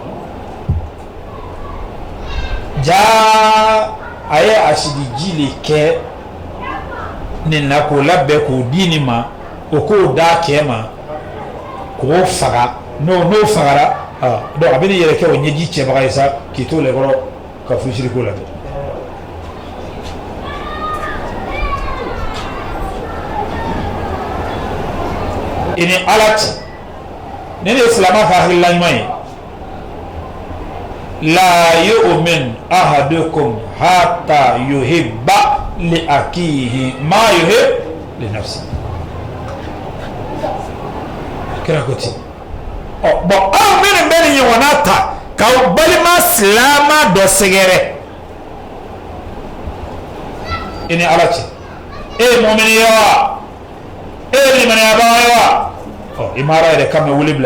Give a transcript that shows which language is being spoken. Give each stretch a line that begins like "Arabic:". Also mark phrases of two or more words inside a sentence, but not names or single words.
Bambara: jaa a ye asidi ji le kɛ nin na k'o labɛn k'o di nin ma o k'o d'a cɛ ma k'o faga n'o fagara donc a bɛ nin yɛrɛ kɛ o ɲɛji cɛbaga ye sa k'i to lɛ kɔrɔ ka furusiri ko labɛn i ni ala cɛ ni ne ye silama ka hakilila ɲuman ye
Arabic: لا يؤمن أحدكم حتى يحب لأخيه ما يحب لنفسه
Bambara: kira ko ten bon aw minnu bɛ nin ɲɔgɔnna ta k'aw balima silama dɔ sɛgɛrɛ i ni ala cɛ e ye mɔmini ye wa e ye limaniyabaga ye wa i ma ala yɛrɛ kan mɛn wuli